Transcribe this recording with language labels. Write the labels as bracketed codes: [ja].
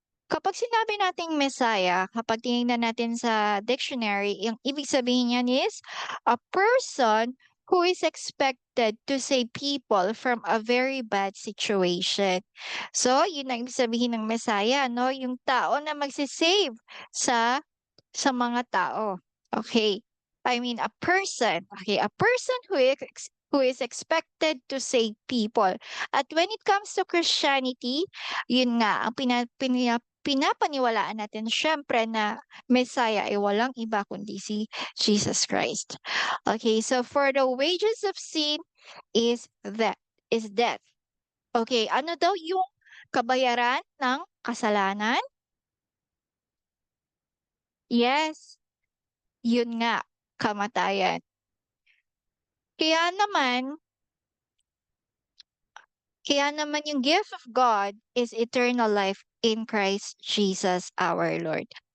[tl] Kapag sinabi nating Messiah, kapag tinignan natin sa dictionary, yung ibig sabihin niyan [en] is a person who is expected to save people from a very bad situation. [tl] So, yun ang ibig sabihin ng Messiah, no? Yung tao na magsisave sa sa mga tao. [en] Okay. I mean, a person. Okay. A person who is expected to save people. [tl] At when it comes to Christianity, yun nga, ang pinapaniwalaan natin syempre na Messiah ay walang iba kundi si Jesus Christ. Okay. [en] So for the wages of sin is death. Okay. [tl] Ano daw yung kabayaran ng kasalanan? Yes. Yun nga, kamatayan. Kaya naman kaya naman yung [en] gift of God is eternal life in Christ Jesus our Lord.